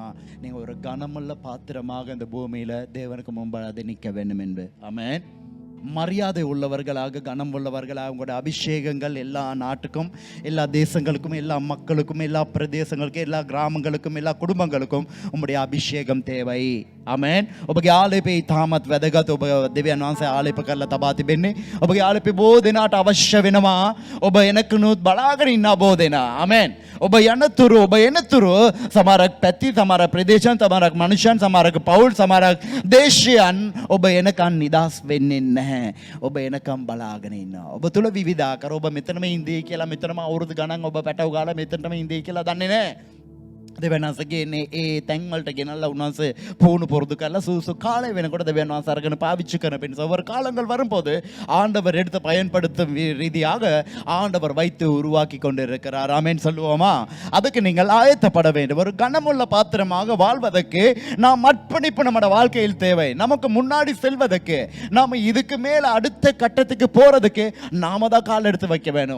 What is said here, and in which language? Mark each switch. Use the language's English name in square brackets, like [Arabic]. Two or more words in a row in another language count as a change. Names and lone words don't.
[Tamil] நீங்கள் ஒரு கனமுள்ள பாத்திரமாக இந்த பூமியில் தேவனுக்கு முன்பாக நிற்க வேண்டும் என்று. ஆமென். மரியாதை உள்ளவர்களாக, கனம் உள்ளவர்களாக, உங்களோட அபிஷேகங்கள் எல்லா நாட்டுக்கும், எல்லா தேசங்களுக்கும், எல்லா மக்களுக்கும், எல்லா பிரதேசங்களுக்கும், எல்லா கிராமங்களுக்கும், எல்லா குடும்பங்களுக்கும் உங்களுடைய அபிஷேகம் தேவை. [Sinhala] ආමෙන්. ඔබගේ ආලේපේ තාමත් වැදගත්. ඔබ දෙවියන් වහන්සේ ආලේප කරලා තබා තිබෙන්නේ. ඔබගේ ආලේපේ බොහෝ දෙනාට අවශ්‍ය වෙනවා. ඔබ එනකනුත් බලාගෙන ඉන්න බොහෝ දෙනා. ආමෙන්. ඔබ එනතුරු සමහරක් පැති, සමහරක් ප්‍රදේශයන්, සමහරක් මනුෂ්‍යයන්, සමහරක් පවුල්, සමහරක් දේශයන් ඔබ එනකන් නිදාස් වෙන්නේ නැහැ. ඔබ එනකන් බලාගෙන ඉන්නවා. ඔබ තුල විවිධාකාර, ඔබ මෙතනම ඉඳී කියලා, මෙතනම අවුරුදු ගණන් ඔබ පැටව ගාලා මෙතනම ඉඳී කියලා දන්නේ නැහැ. දෙවියන් වහන්සේගේ ඒ තැන් වලට ගෙනල්ලා උන්වහන්සේ පුහුණු පුරුදු කරලා සූසු කාලය වෙනකොට දෙවියන් වහන්සේ අරගෙන පාවිච්චි කරන පිණිස [Tamil] ஒவ்வொரு காலங்கள் வரும்போது ஆண்டவர் எடுத்து பயன்படுத்தும் ரீதியாக ஆண்டவர் வைத்து உருவாக்கி கொண்டிருக்கிறார். ஆமென் சொல்லுவோமா? அதுக்கு நீங்கள் ஆயத்தப்பட வேண்டும். ஒரு கனமுள்ள பாத்திரமாக வாழ்வதற்கு நாம் அர்ப்பணிப்பு நம்முடைய வாழ்க்கையில் தேவை. நமக்கு முன்னாடி செல்வதற்கு, நாம இதுக்கு மேல அடுத்த கட்டத்துக்கு போறதுக்கு நாம தான் கால் எடுத்து வைக்க வேணும்.